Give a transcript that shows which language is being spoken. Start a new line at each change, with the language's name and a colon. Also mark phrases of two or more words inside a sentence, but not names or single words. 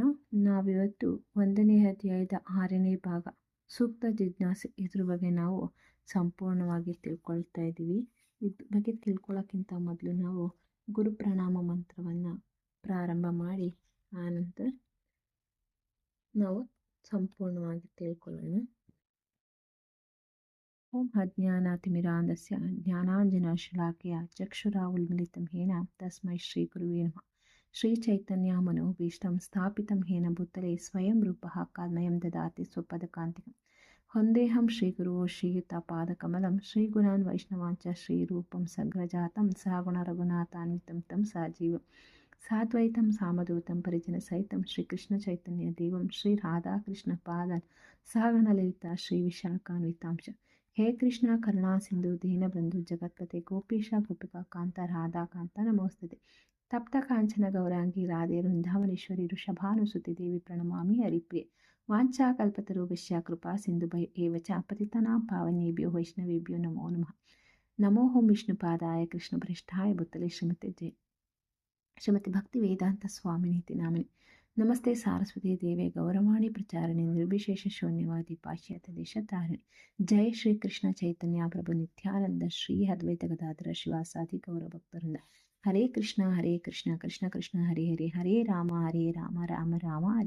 Kannada: ನಾವಿವತ್ತು 1ನೇ ಅಧ್ಯಾಯದ 6ನೇ ಭಾಗ ಸೂಕ್ತ ಜಿಜ್ಞಾಸೆ ಇದ್ರ ಬಗ್ಗೆ ನಾವು ಸಂಪೂರ್ಣವಾಗಿ ತಿಳ್ಕೊಳ್ತಾ ಇದ್ದೀವಿ. ಇದ್ರ ಬಗ್ಗೆ ತಿಳ್ಕೊಳ್ಳೋಕ್ಕಿಂತ ಮೊದಲು ನಾವು ಗುರು ಪ್ರಣಾಮ ಮಂತ್ರವನ್ನು ಪ್ರಾರಂಭ ಮಾಡಿ ಆನಂತರ ನಾವು ಸಂಪೂರ್ಣವಾಗಿ ತಿಳ್ಕೊಳ್ಳೋಣ.
Sanskrit: ಓಂ ಅಜ್ಞಾನಾತಿಮಿರಾಂಧಸ್ಯ ಜ್ಞಾನಾಂಜನಶಲಾಕಯ ಚಕ್ಷುರಾವುನ್ಮಿಲಿತಂ ಯೇನ ತಸ್ಮೈ ಶ್ರೀ ಗುರುವೇ ನಮಃ. ಶ್ರೀ ಚೈತನ್ಯ ಮನೋಭೀಷ್ಟಂ ಸ್ಥಾಪಿತಂ ಯೇನ ಭೂತಲೆ ಸ್ವಯಂ ರೂಪಃ ಕಾಲ್ಮಯಂ ದದಾತಿ ಸ್ವಪದಕಾಂತಿಕಂ. ವಂದೇಹಂ ಶ್ರೀಗುರೋ ಶ್ರೀಯುತಪಾದಕಮಲಂ ಶ್ರೀಗುಣಾನ್ ವೈಷ್ಣವಾಂಚ ಶ್ರೀರೂಪಂ ಸಗ್ರಜಾತಂ ಸಹಗುಣ ರಘುನಾಥಾನ್ವಿತಂ ತಂ ಸಜೀವಂ ಸಾದ್ವೈತಂ ಸಾಮಧೂತಂ ಪರಿಜನ ಸಹಿತಂ ಶ್ರೀಕೃಷ್ಣ ಚೈತನ್ಯ ದೇವಂ ಶ್ರೀ ರಾಧಾಕೃಷ್ಣ ಪಾದನ್ ಸಹಗಣ ಲಲಿತಾ ಶ್ರೀ ವಿಶಾಖಾನ್ವಿತಾಂಶ. ಹೇ ಕೃಷ್ಣ ಕರುಣಾ ಸಿಂಧು ದೀನಬಂಧು ಜಗತ್ಪತೆ ಗೋಪೀಶ ಗೋಪಿಕಾ ಕಾಂತ ರಾಧಾ ಕಾಂತ ನಮೋಸ್ತುತೆ. ತಪ್ತ ಕಾಂಚನ ಗೌರಾಂಗಿ ರಾಧೆ ವೃಂದಾವನೇಶ್ವರಿ ಋಷಭಾನುಸುತಿ ದೇವಿ ಪ್ರಣಮಾಮಿ ಹರಿಪ್ರಿಯೆ. ವಾಂಛಾಕಲ್ಪತರುಭ್ಯಶ್ಚ ಕೃಪಾ ಸಿಂಧುಭ್ಯ ಏವ ಚ ಪತಿತಾನಾಂ ಪಾವನೇಭ್ಯೋ ವೈಷ್ಣವೇಭ್ಯೋ ನಮೋ ನಮಃ. ನಮೋ ಓಂ ವಿಷ್ಣುಪಾದಾಯ ಕೃಷ್ಣಪ್ರೇಷ್ಠಾಯ ಭೂತಲೆ ಶ್ರೀಮತಿ ಭಕ್ತಿ ವೇದಾಂತ ಸ್ವಾಮಿನೀತಿ ನಾಮಿನಿ. ನಮಸ್ತೆ ಸಾರಸ್ವತಿ ದೇವೆ ಗೌರವಾಣಿ ಪ್ರಚಾರಣೆ ನಿರ್ವಿಶೇಷ ಶೂನ್ಯವಾದಿ ಪಾಶ್ಚಾತ್ಯ ದೇಶಧಾರಣೆ. ಜೈ ಶ್ರೀ ಕೃಷ್ಣ ಚೈತನ್ಯ ಪ್ರಭು ನಿತ್ಯಾನಂದ ಶ್ರೀ ಅದ್ವೈತ ಗದಾಧರ ಶಿವಾಸಾದಿ ಗೌರ ಭಕ್ತರಿಂದ. ಹರೇ ಕೃಷ್ಣ ಕೃಷ್ಣ ಕೃಷ್ಣ ಹರೇ ಹರೇ, ಹರೇ ರಾಮ ರಾಮ ರಾಮ ಹರೇ.